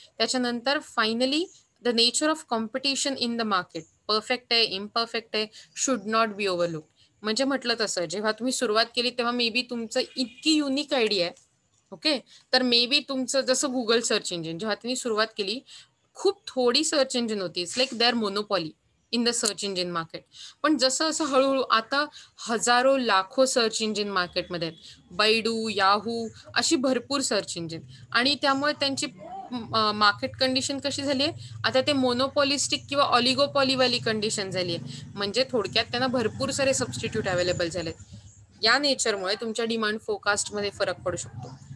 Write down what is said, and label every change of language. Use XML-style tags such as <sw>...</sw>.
<mr>त्याच्यानंतर</mr> <en>Finally the nature of competition in the market.</en> <mr>Perfect आहे, imperfect आहे,</mr> <en>Should not be overlook.</en> <mr>म्हणजे म्हटलं तसं, जेव्हा तुम्ही सुरुवात केली तेव्हा</mr> <en>maybe</en> <mr>तुमचं इतकी युनिक आयडिया आहे. ओके. तर मे बी तुमचं जसं Google सर्च इंजिन जेव्हा तुम्ही सुरुवात केली, खूप थोडी सर्च इंजिन होती.</mr> <en>It's like their monopoly in the search engine market.</en> <mr>पण जसं असं हळू आता हजारो, लाखो सर्च इंजिन मार्केटमध्ये आहेत. बैडू, याहू अशी भरपूर सर्च इंजिन आणि त्यामुळे त्यांची मार्केट कंडिशन कशी झाली आहे, आता ते मोनोपॉलिस्टिक किंवा ऑलिगोपॉलीवाली कंडिशन झाली आहे. म्हणजे थोडक्यात त्यांना भरपूर सारे सबस्टिट्यूट अवेलेबल झालेत. या नेचरमुळे तुमच्या डिमांड फोरकास्टमध्ये फरक पडू शकतो.</mr>